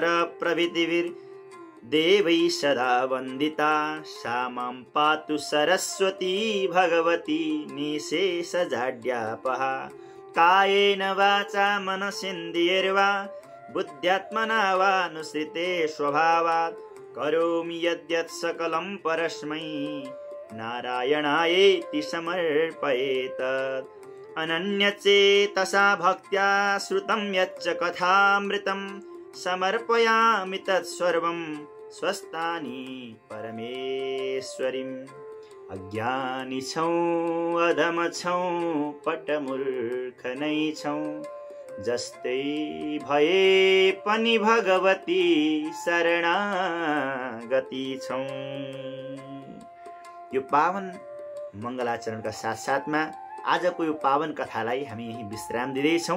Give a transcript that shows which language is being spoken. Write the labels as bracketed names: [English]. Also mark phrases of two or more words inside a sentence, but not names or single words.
[Sanskrit] प्रभृतिभिर्देवैः सदा वन्दिता सा मां पातु सरस्वती भगवती निःशेषजाड्यापहा कायेन वाचा मनसेन्द्रियैर्वा बुद्ध्यात्मना वा नुसृते स्वभावात् करोमि यद्यत् सकलं परस्मै नारायणायेति समर्पयेत। अनन्यचेतसा भक्त्या श्रुतं यच्च कथामृतं समर्पयामि तत्सर्वं स्वस्तानि परमेश्वरीम्। [Nepali] अज्ञानी छौँ अधम छौँ पटमूर्ख नै छौँ, जस्तै भए पनि भगवती शरणागति छौँ। यो पावन मङ्गलाचरणका साथसाथमा आजको यो पावन कथालाई हामी यही विश्राम दिँदैछौँ।